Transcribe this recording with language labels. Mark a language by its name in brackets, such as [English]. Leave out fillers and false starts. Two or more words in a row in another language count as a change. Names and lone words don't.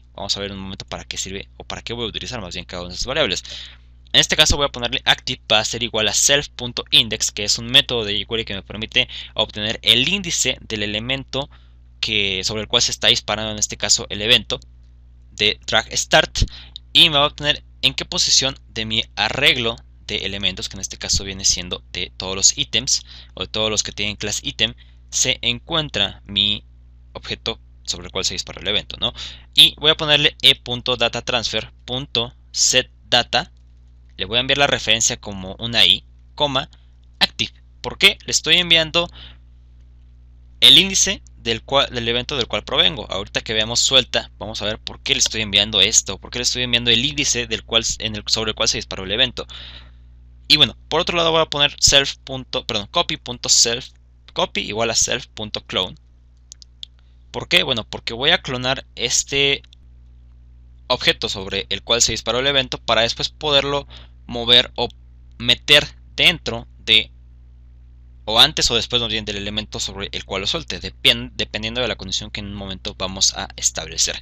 [Spanish] Vamos a ver en un momento para qué sirve, o para qué voy a utilizar más bien cada una de estas variables. En este caso voy a ponerle active, va a ser igual a self.index, que es un método de jQuery que me permite obtener el índice del elemento sobre el cual se está disparando, en este caso el evento de [English] drag start, [Spanish] y me va a obtener en qué posición de mi arreglo de elementos, que en este caso viene siendo de todos los ítems o de todos los que tienen [English] class item, [Spanish] se encuentra mi objeto sobre el cual se dispara el evento, ¿no? Y voy a ponerle e.datatransfer.setData. Le voy a enviar la referencia como una i, active. ¿Por qué? Le estoy enviando el índice del evento del cual provengo. Ahorita que veamos suelta, vamos a ver por qué le estoy enviando esto, por qué le estoy enviando el índice sobre el cual se disparó el evento. Y bueno, por otro lado voy a poner copy.self, copy igual a self.clone. ¿Por qué? Bueno, porque voy a clonar este objeto sobre el cual se disparó el evento para después poderlo mover o meter dentro de, o antes o después más bien, del elemento sobre el cual lo suelte, dependiendo de la condición que en un momento vamos a establecer.